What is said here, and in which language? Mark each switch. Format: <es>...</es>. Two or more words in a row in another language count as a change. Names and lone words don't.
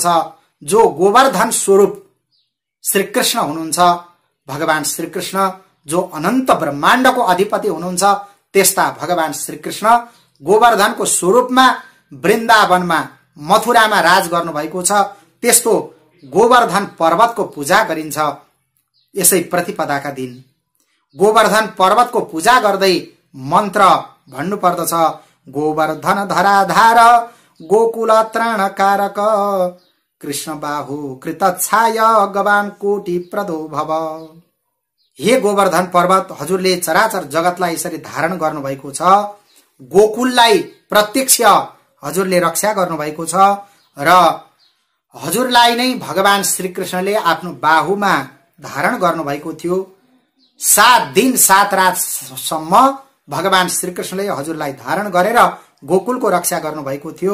<ne>जो गोवर्धन स्वरूप श्रीकृष्ण हुनुहुन्छ, भगवान श्रीकृष्ण जो अनन्त ब्रह्माण्डको अधिपति हुनुहुन्छ, त्यस्ता भगवान श्रीकृष्ण गोवर्धनको स्वरूपमा वृन्दावनमा मथुरामा राज गर्नुभएको छ। त्यस्तो गोवर्धन पर्वतको पूजा गरिन्छ। यसै प्रतिपदाका दिन गोवर्धन पर्वतको पूजा गर्दै मन्त्र भन्नुपर्दछ,</ne> <sa>गोवर्धन धराधार गोकुल त्राणकारक कृष्ण बाहु कृतच्छाय गवान कोटि प्रदो भव।</sa> <ne>हे गोवर्धन पर्वत, हजुरले चराचर जगतलाई यसरी धारण गर्नुभएको छ, गोकुललाई प्रत्यक्ष हजुरले रक्षा गर्नुभएको छ र हजुरलाई नै भगवान श्रीकृष्णले आफ्नो बाहुमा धारण गर्नुभएको थियो। 7 दिन 7 रातसम्म भगवान श्रीकृष्णले हजुरलाई धारण गरेर गोकुलको रक्षा गर्नुभएको थियो।</ne>